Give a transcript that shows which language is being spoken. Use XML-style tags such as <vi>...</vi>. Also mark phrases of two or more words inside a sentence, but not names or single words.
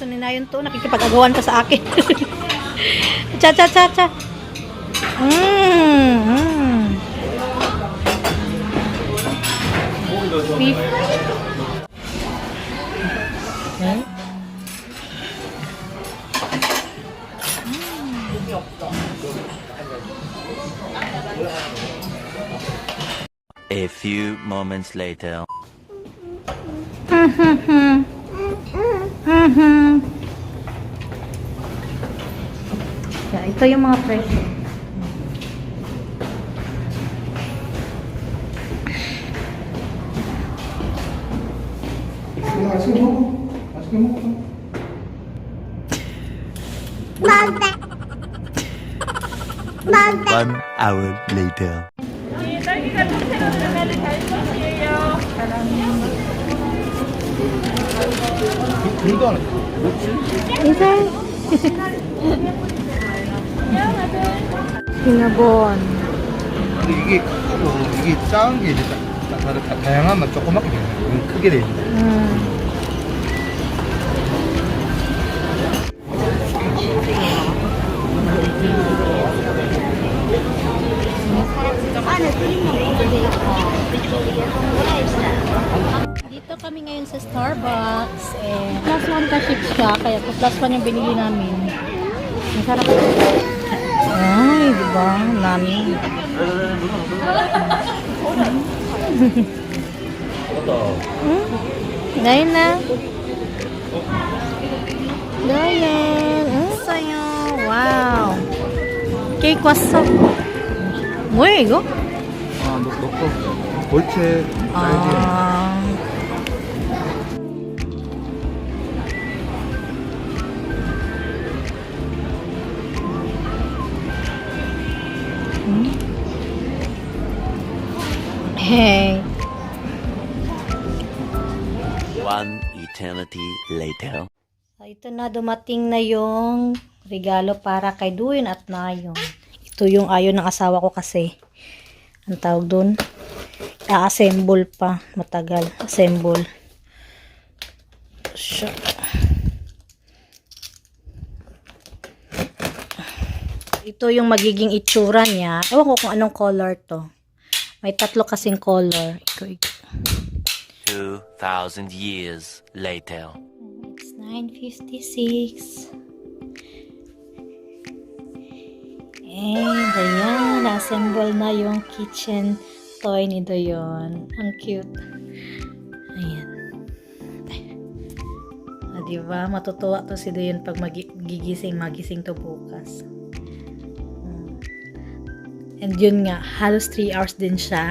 <tl>na yun to, nakikipag-agawan pa sa akin. Cha cha cha cha.</tl> <en>Beef. A few moments later. Yeah,</en> <tl>ito yung mga fresh.</tl> <ko>맛있게 먹어. 맛있게 먹어.</ko> <en>One hour later.</en> <ko>물도 안 해.</ko> <tl>Isa. Sinabon.</tl> <ko>근데 이게 작은 게 이제 다양한 맛 조그맣게 되네. 이건 크게 돼 있네.</ko> <tl>Dito kami ngayon sa Starbucks.</tl> <en>Plus one</en> <tl>kasi siya, kaya</tl> <en>plus one</en> <tl>yung binili namin. Masarap. Ay, diba? Nami. Dayan na. Dayan. Sayo.</tl> <ko>Wow. Cake 왔어. 뭐야 이거? 아, 넣고 볼체 사이즈.</ko> <en>Hey. One eternity later.</en> <tl>Ito na, dumating na yung Regalo para kay Duyon at Nayon. Ito yung ayaw ng asawa ko kasi. Ang tawag doon? A-assemble pa. Matagal. Assemble. Siya. Ito yung magiging itsura niya. Ewan ko kung anong color to. May 3 kasing color.</tl> <en>2,000 years later. It's 9:56.</en> <tl>And ayan, na-assemble na yung</tl> <en>kitchen toy</en> <tl>ni Doyon. Ang cute. Ayan. Diba? Matutuwa to si Doyon pag magising to bukas. And yun nga, halos 3 hours din siya.</tl>